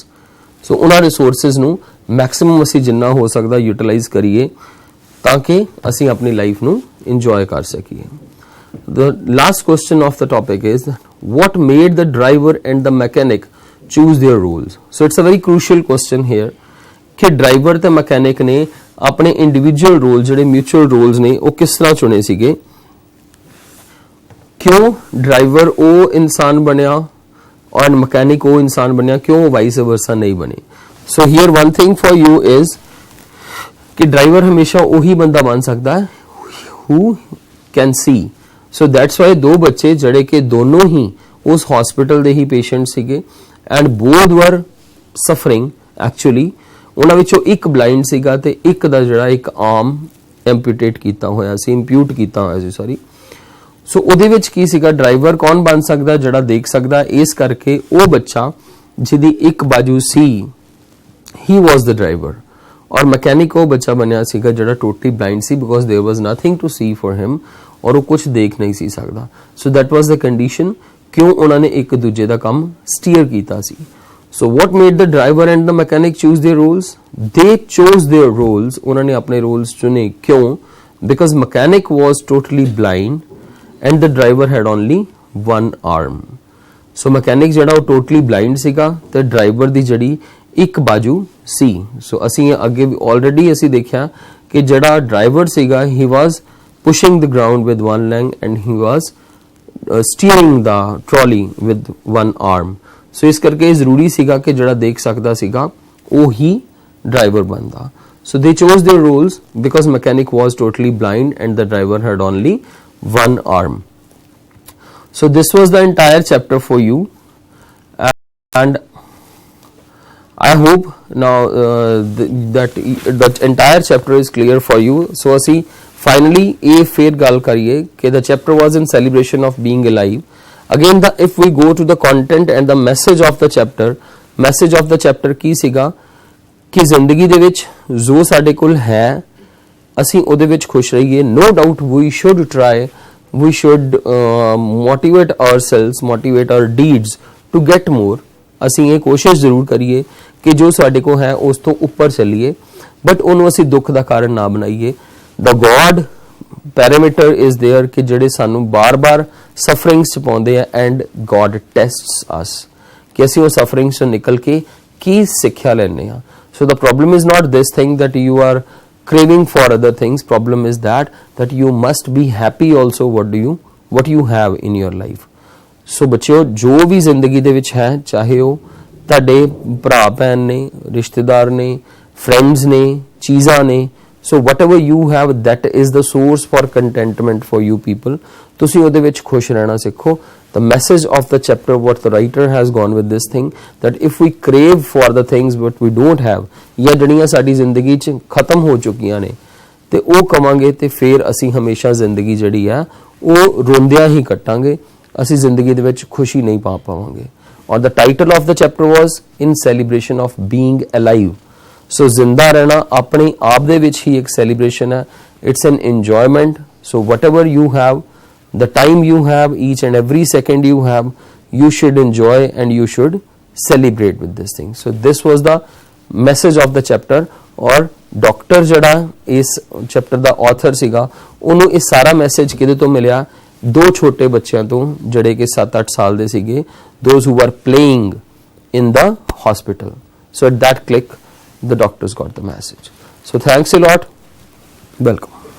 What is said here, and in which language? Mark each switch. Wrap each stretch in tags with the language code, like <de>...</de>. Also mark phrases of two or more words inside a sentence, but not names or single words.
<pa>So ਉਹਨਾਂ resources ਨੂੰ ਮੈਕਸਿਮਮ ਅਸੀਂ ਜਿੰਨਾ ਹੋ ਸਕਦਾ ਯੂਟਿਲਾਈਜ਼ ਕਰੀਏ ਤਾਂ ਕਿ ਅਸੀਂ ਆਪਣੀ ਲਾਈਫ ਨੂੰ ਇੰਜੋਏ ਕਰ ਸਕੀਏ।</pa> <en>The last question of the topic is what made the driver and the mechanic choose their roles? So it's a very crucial question here</en> <pa>ਕਿ ਡਰਾਈਵਰ ਤੇ ਮਕੈਨਿਕ ਨੇ ਆਪਣੇ</pa> <en>individual role</en> <pa>ਜਿਹੜੇ</pa> <en>mutual roles</en> <pa>ਨੇ ਉਹ ਕਿਸ ਤਰ੍ਹਾਂ ਚੁਣੇ ਸੀਗੇ? ਕਿਉਂ ਡਰਾਈਵਰ ਉਹ ਇਨਸਾਨ ਬਣਿਆ ਔਰ ਮਕੈਨਿਕ ਉਹ ਇਨਸਾਨ ਬਣਿਆ, ਕਿਉਂ</pa> <en>vice versa</en> <pa>ਨਹੀਂ ਬਣੇ?</pa> <en>so here one thing for you is</en> <pa>ਕਿ ਡਰਾਈਵਰ ਹਮੇਸ਼ਾ ਉਹੀ ਬੰਦਾ ਬਣ ਸਕਦਾ ਹੈ</pa> <en>who can see. So that's why</en> <pa>ਦੋ ਬੱਚੇ ਜਿਹੜੇ ਕਿ ਦੋਨੋਂ ਹੀ ਉਸ ਹਸਪੀਟਲ ਦੇ ਹੀ ਪੇਸ਼ੈਂਟ ਸੀਗੇ</pa> <en>and both were suffering actually.</en> <pa>ਉਹਨਾਂ ਵਿੱਚੋਂ ਇੱਕ ਬਲਾਈਂਡ ਸੀਗਾ ਤੇ ਇੱਕ ਦਾ ਜਿਹੜਾ ਇੱਕ</pa> <en>arm amputate</en> <pa>ਕੀਤਾ ਹੋਇਆ ਸੀ, ਇੰਪਿਊਟ ਕੀਤਾ ਹੋਇਆ ਸੀ ਸੌਰੀ। ਸੋ ਉਹਦੇ ਵਿੱਚ ਕੀ ਸੀਗਾ? ਡਰਾਈਵਰ ਕੌਣ ਬਣ ਸਕਦਾ? ਜਿਹੜਾ ਦੇਖ ਸਕਦਾ। ਇਸ ਕਰਕੇ ਉਹ ਬੱਚਾ ਜਿਹਦੀ ਇੱਕ ਬਾਜੂ ਸੀ</pa> <en>he was the driver,</en> <pa>ਔਰ ਮਕੈਨਿਕ ਉਹ ਬੱਚਾ ਬਣਿਆ ਸੀਗਾ ਜਿਹੜਾ</pa> <en>totally blind</en> <pa>ਸੀ</pa> <en>because there was nothing to see for him,</en> <pa>ਔਰ ਉਹ ਕੁਝ ਦੇਖ ਨਹੀਂ ਸੀ ਸਕਦਾ।</pa> <en>So that was the condition</en> <hi>क्यों उन्होंने एक दूजे का काम स्टीयर किया सी।</hi> <en>So what made the driver and the mechanic choose their roles? They chose their roles,</en> <hi>उन्होंने अपने रोल्स चुने। क्यों?</hi> <en>Because mechanic was totally blind and the driver had only one arm.</en> <pa>ਸੋ ਮਕੈਨਿਕ ਜਿਹੜਾ ਉਹ</pa> <en>totally blind</en> <pa>ਸੀਗਾ ਤੇ ਡਰਾਈਵਰ ਦੀ ਜਿਹੜੀ ਇੱਕ ਬਾਜੂ ਸੀ। ਸੋ ਅਸੀਂ ਅੱਗੇ ਔਲਰੇਡੀ ਅਸੀਂ ਦੇਖਿਆ ਕਿ ਜਿਹੜਾ ਡਰਾਈਵਰ ਸੀਗਾ</pa> <en>he was pushing the ground with one leg and he was steering the trolley with one arm.</en> <pa>ਸੋ ਇਸ ਕਰਕੇ ਜ਼ਰੂਰੀ ਸੀਗਾ ਕਿ ਜਿਹੜਾ ਦੇਖ ਸਕਦਾ ਸੀਗਾ ਉਹ ਹੀ ਡਰਾਈਵਰ ਬਣਦਾ।</pa> <en>So they chose their roles because mechanic was totally blind and the driver had only one arm. So this was the entire chapter for you, and I hope now that entire chapter is clear for you. So ਅਸੀਂ finally</en> <pa>ਇਹ ਫੇਰ ਗੱਲ ਕਰੀਏ ਕਿ</pa> <en>the chapter was in celebration of being alive. Again if we go to the content and the message of the chapter</en> <pa>ਕੀ ਸੀਗਾ ਕਿ ਜ਼ਿੰਦਗੀ ਦੇ ਵਿੱਚ ਜੋ ਸਾਡੇ ਕੋਲ ਹੈ ਅਸੀਂ ਉਹਦੇ ਵਿੱਚ ਖੁਸ਼ ਰਹੀਏ।</pa> <en>No doubt we should try, we should motivate ourselves, motivate our deeds to get more.</en> <pa>ਅਸੀਂ ਇਹ ਕੋਸ਼ਿਸ਼ ਜ਼ਰੂਰ ਕਰੀਏ ਕਿ ਜੋ ਸਾਡੇ ਕੋਲ ਹੈ ਉਸ ਤੋਂ ਉੱਪਰ ਚੱਲੀਏ, ਬਟ ਉਹਨੂੰ ਅਸੀਂ ਦੁੱਖ ਦਾ ਕਾਰਨ ਨਾ ਬਣਾਈਏ।</pa> <en>The God parameter is there</en> <pa>ਕਿ ਜਿਹੜੇ ਸਾਨੂੰ ਬਾਰ-ਬਾਰ ਸਫਰਿੰਗਸ ਚ ਪਾਉਂਦੇ ਆ</pa> <en>and God tests us</en> <pa>ਕਿ ਅਸੀਂ ਉਹ ਸਫਰਿੰਗਸ ਤੋਂ ਨਿਕਲ ਕੇ ਕੀ ਸਿੱਖਿਆ ਲੈਣੇ ਆ।</pa> <en>So the problem is not this thing that you are craving for other things. Problem is that you must be happy also what you have in your life.</en> <pa>So ਬੱਚਿਓ ਜੋ ਵੀ ਜ਼ਿੰਦਗੀ ਦੇ ਵਿੱਚ ਹੈ, ਚਾਹੇ ਉਹ ਤੁਹਾਡੇ ਭਰਾ ਭੈਣ ਨੇ, ਰਿਸ਼ਤੇਦਾਰ ਨੇ, friends ਨੇ, ਚੀਜ਼ਾਂ ਨੇ,</pa> <en>so whatever you have, that is the source for contentment for you people.</en> <pa>ਤੁਸੀਂ ਉਹਦੇ ਵਿੱਚ ਖੁਸ਼ ਰਹਿਣਾ ਸਿੱਖੋ।</pa> <en>The message of the chapter, what the writer has gone with this thing, that if we crave for the things what we don't have,</en> <pa>ਜਾਂ ਜਿਹੜੀਆਂ ਸਾਡੀ ਜ਼ਿੰਦਗੀ 'ਚ ਖਤਮ ਹੋ ਚੁੱਕੀਆਂ ਨੇ ਤੇ ਉਹ ਕਵਾਂਗੇ ਤੇ ਫਿਰ ਅਸੀਂ ਹਮੇਸ਼ਾ ਜ਼ਿੰਦਗੀ ਜਿਹੜੀ ਆ ਉਹ ਰੋਂਦਿਆਂ ਹੀ ਕੱਟਾਂਗੇ, ਅਸੀਂ ਜ਼ਿੰਦਗੀ ਦੇ ਵਿੱਚ ਖੁਸ਼ੀ ਨਹੀਂ ਪਾ ਪਾਵਾਂਗੇ।</pa> <en>ਔਰ the title of the chapter was in celebration of being alive.</en> <pa>So ਜ਼ਿੰਦਾ ਰਹਿਣਾ ਆਪਣੇ ਆਪ ਦੇ ਵਿੱਚ ਹੀ ਇੱਕ celebration ਹੈ,</pa> <en>it's an enjoyment. So whatever you have, the time you have, each and every second you have, you should enjoy and you should celebrate with this thing. So this was the message of the chapter.</en> <pa>ਔਰ ਡਾਕਟਰ ਜਿਹੜਾ ਇਸ ਚੈਪਟਰ ਦਾ author ਸੀਗਾ ਉਹਨੂੰ ਇਹ ਸਾਰਾ ਮੈਸੇਜ ਕਿਹਦੇ ਤੋਂ ਮਿਲਿਆ? ਦੋ ਛੋਟੇ ਬੱਚਿਆਂ ਤੋਂ ਜਿਹੜੇ ਕਿ 7-8 ਸਾਲ ਦੇ ਸੀਗੇ,</pa> <en>those who were playing in the hospital. So at that click the doctors got the message. So thanks a lot. Welcome.</en>